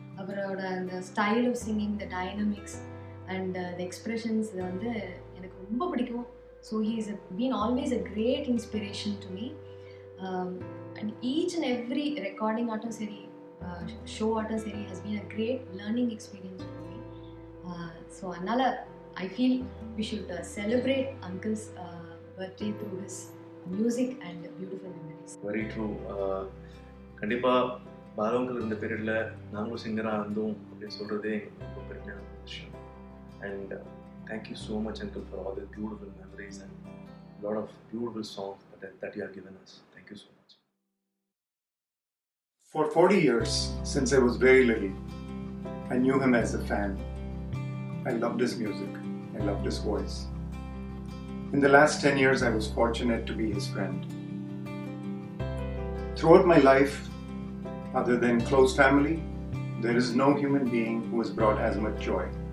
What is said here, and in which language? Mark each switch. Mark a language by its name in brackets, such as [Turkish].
[Tamil] அவரோட அந்த [English] style of singing, the dynamics and the expressions, [Tamil] இது வந்து எனக்கு ரொம்ப பிடிக்கும். [English] So he is been always a great inspiration to me. And each and every recording [Tamil] ஆட்டும் சரி, [English] Show ஆட்டும் சரி, has been a great learning experience for me. So அதனால் I feel we should celebrate Uncle's birthday through his music and beautiful memories. Very true. [Tamil] கண்டிப்பாக Balu uncle இருந்த பீரியடில் நாங்களும் சிங்கராக இருந்தோம் அப்படின்னு சொல்கிறதே எங்களுக்கு ரொம்ப பெருமையான விஷயம். [English] And thank you so much uncle for all the beautiful memories and lot of beautiful songs that you have given us. Thank you so much. For 40 years, since I was very little, I knew him as a fan. I loved his music. I loved his voice. In the last 10 years, I was fortunate to be his friend. Throughout my life, other than close family, there is no human being who has brought as much joy.